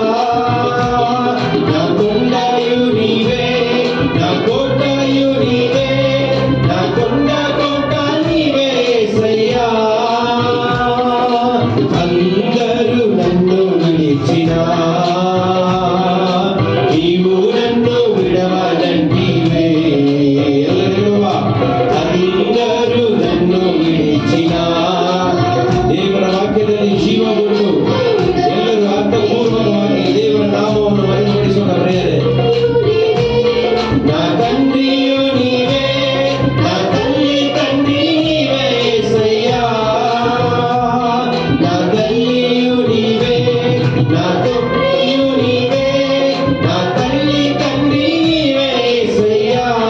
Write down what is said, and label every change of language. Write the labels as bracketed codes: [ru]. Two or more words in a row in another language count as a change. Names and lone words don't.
[te] నా కొండయు నీవే, నా కోటయు నీవే, నా కొండ కోట నీవే యేసయ్యా. అందరూ నన్ను విడిచినా నీవు నన్ను విడవనంటివే. అందరూ నన్ను విడిచినా. [kn] ದೇವರ ವಾಕ್ಯದಲ್ಲಿ ಜೀವವನ್ನು ಎಲ್ಲರೂ ಅರ್ಥಪೂರ್ವಕವಾಗಿ ದೇವರ ನಾಮವನ್ನು ಮಹಿಮೆಪಡಿಸೋಣ ಪ್ರಿಯರೇ. [te] నా తండ్రియు నీవే, నా తల్లి తండ్రి నీవే యేసయ్యా. నా తల్లియు నీవే, నా తండ్రియు నీవే, నా తల్లి తండ్రి నీవే యేసయ్యా.